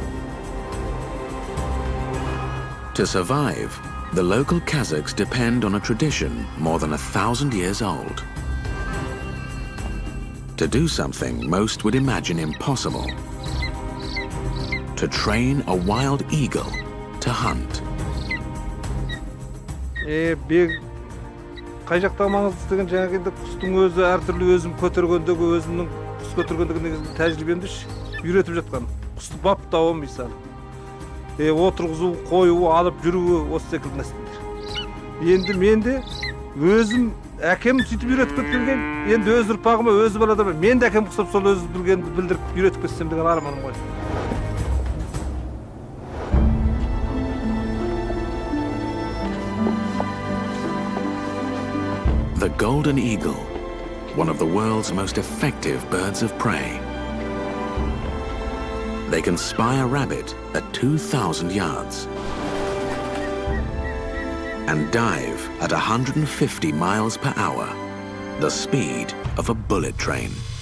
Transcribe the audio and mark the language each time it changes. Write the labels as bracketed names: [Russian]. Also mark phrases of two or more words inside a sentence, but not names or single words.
[English] To survive, the local Kazakhs depend on a tradition more than 1,000 years old. To do something most would imagine impossible. To train a wild eagle to hunt. [Kazakh] Қай жақта маңыздылығын жаңағы енді құстың өзі әртүрлі өзім көтергендегі өзімнің құс көтергендегі негізгі тәжірибемді үйретіп жатқан. Құсты баптауы мысалы. Отырғызу, қою, алып жүруі осы секілді нәрселер. Енді мен де өзім әкем сөйтіп үйретіп кеткен, енді өз ұрпағыма өз баладама мен де әкем құсап сол өз білгенді білдіріп үйретіп кетсем деген арманым ғой. [English] The golden eagle, one of the world's most effective birds of prey. They can spy a rabbit at 2,000 yards and dive at 150 miles per hour, the speed of a bullet train.